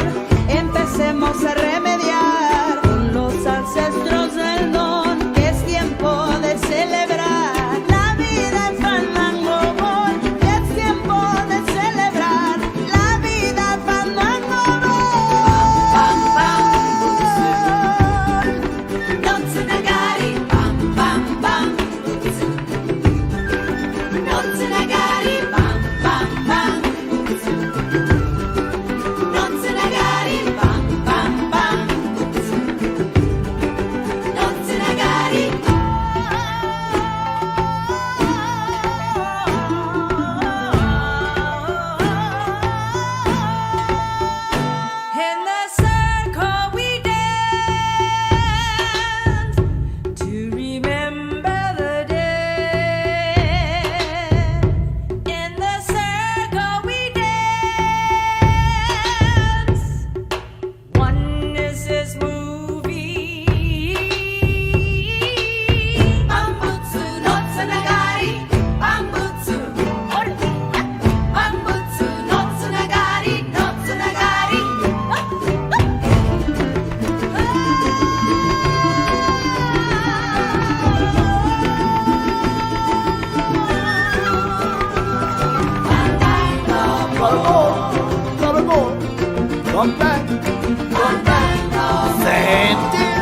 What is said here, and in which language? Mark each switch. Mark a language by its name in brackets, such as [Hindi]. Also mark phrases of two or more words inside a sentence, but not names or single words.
[Spanish] Empecemos a remediar con los ancestros del don. Es tiempo de celebrar la vida en fandango. Es tiempo de celebrar la vida en fandango. [Japanese] ばん、ばん、ぶつ. のつながり、ばん、ばん、ばん、ぶつ. のつながり、ばん、ばん、ばん、ぶつ. のつながり、ばん、ばん、ばん、ぶつ. のつながり. [English] In the circle we dance to remember the dead. In the circle we dance, oneness is moving. [Japanese] 万物のつながり、万物. 万物のつながり、のつながり. [English] Gotta go. Come back. Come back. Sente.